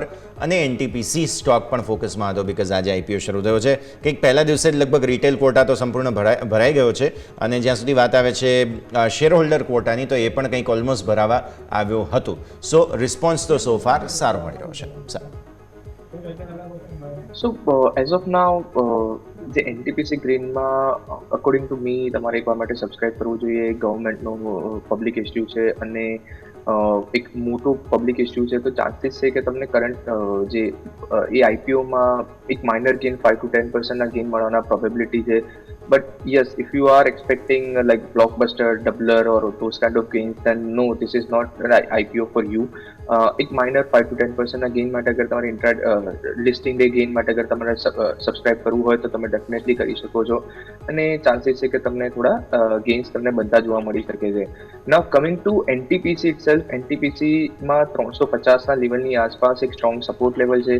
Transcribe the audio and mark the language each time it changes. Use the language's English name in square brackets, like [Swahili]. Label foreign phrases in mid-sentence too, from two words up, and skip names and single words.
[Gujarati] અને NTPC સ્ટોક પણ ફોકસમાં હતો બિકોઝ આજે IPO શરૂ થયો છે. કંઈક પહેલા દિવસે જ લગભગ [English] retail quota [Gujarati] તો સંપૂર્ણ ભરાઈ ગયો છે અને જ્યાં સુધી વાત આવે છે [English] share holder [Gujarati] કોટાની તો એ પણ કંઈક ઓલમોસ્ટ ભરાવા આવ્યો હતું. [English] So response [Gujarati] તો [English] so far [Gujarati] સારો મળી રહ્યો છે. [English] So as of now, [Gujarati] જે NTPC ગ્રીનમાં [English] according to me [Gujarati] તમારે એકવાર માટે સબસ્ક્રાઇબ કરવું જોઈએ. ગવર્મેન્ટનો [English] public issue [Gujarati] છે અને એક મોટો [English] public issue [Gujarati] છે, તો ચાન્સીસ છે કે તમને કરંટ જે એ IPOમાં એક [English] minor gain 5 to 10% gain [Gujarati] મળવાના પ્રોબેબિલિટી છે. [English] But yes, if you are expecting like blockbuster, doubler or those kind of gains, then no, this is not an IPO for you. [Gujarati] એક [English] minor 5 to 10% gain [Gujarati] માટે અગર તમારે [English] listing day gain [Gujarati] માટે અગર તમારે સબસ્ક્રાઇબ કરવું હોય તો તમે ડેફિનેટલી કરી શકો છો અને ચાન્સીસ છે કે તમને થોડા ગેઇન્સ તમને બધા જોવા મળી શકે છે. [English] Now coming to NTPC itself, [Gujarati] NTPCમાં 350ના લેવલની આસપાસ એક [English] strong support level [Gujarati] છે.